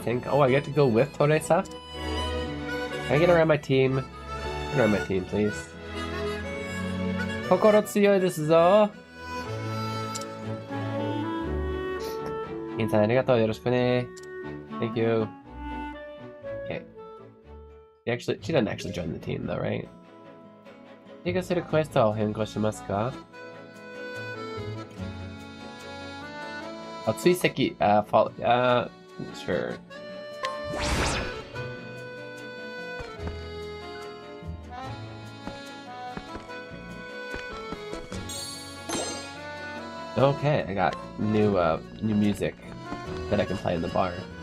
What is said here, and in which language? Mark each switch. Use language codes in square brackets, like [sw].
[en] Oh, I get to go with Teresa? Can I get around my team? Get around my team, please. [ja] Kokoro tsuyoi desu zo! Kin-san, arigatou, yoroshiku ne. [en] Thank you. Okay. She doesn't actually join the team though, right? [ja] 追加するクエストを変更しますか? [en] Oh, 追跡, follow, sure. Okay, I got new music that I can play in the bar.